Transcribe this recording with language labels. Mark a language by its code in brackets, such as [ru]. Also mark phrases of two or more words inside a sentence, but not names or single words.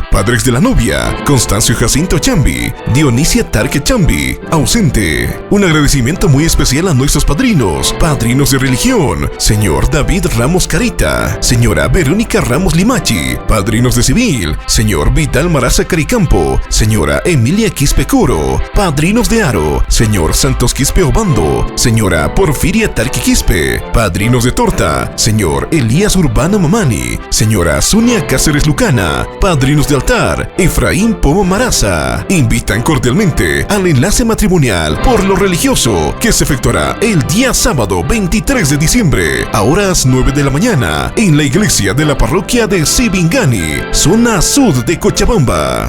[es] Padres de la novia: Constancio Jacinto Chambi, Dionisia Tarque Chambi, ausente. Un agradecimiento muy especial a nuestros padrinos de religión: Señor David Ramos Carita, Señora Verónica Ramos Limachi. Padrinos de civil: Señor Vital Maraza Caricampo, Señora Emilia Quispe Coro. Padrinos de aro: Señor Santos Quispe Obando, Señora Porfiria Tarque Quispe. Padrinos de torta: Señor Elías Urbana Mamani, Señora Zunia Cáceres Lucana. Padrinos de altar: Efraín Pomo Maraza. Invitan cordialmente al enlace matrimonial por lo religioso que se efectuará el día sábado 23 de diciembre a horas 9 de la mañana en la iglesia de la parroquia de Sibingani, zona sur de Cochabamba.